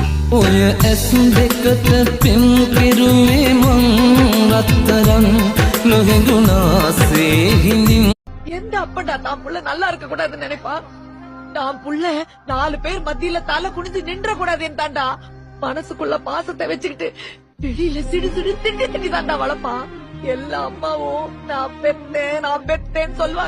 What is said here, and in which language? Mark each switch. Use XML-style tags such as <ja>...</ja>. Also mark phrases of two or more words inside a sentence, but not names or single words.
<si>ඔය ඇස් දෙකට පෙම් කෙරුවේ මං රත්තරන් නොහිඳුනාසේ හිඳින්.</si> <ta>எந்த அப்படா தான் புள்ள நல்லா இருக்க கூடாதுன்னு நினைப்பா? நான் புள்ள 4 பேர் மத்தியில தலை குனிஞ்சு நின்ற கூடாதுன்னு தாண்டா மனசுக்குள்ள பாசத்தை வச்சுக்கிட்டு வெளியில சிடு சிடு திண்டி திண்டி தாண்டா வளப்பா. எல்லா அம்மாவும் நான் பெத்தேன்னு சொல்லுவாங்க.</ta>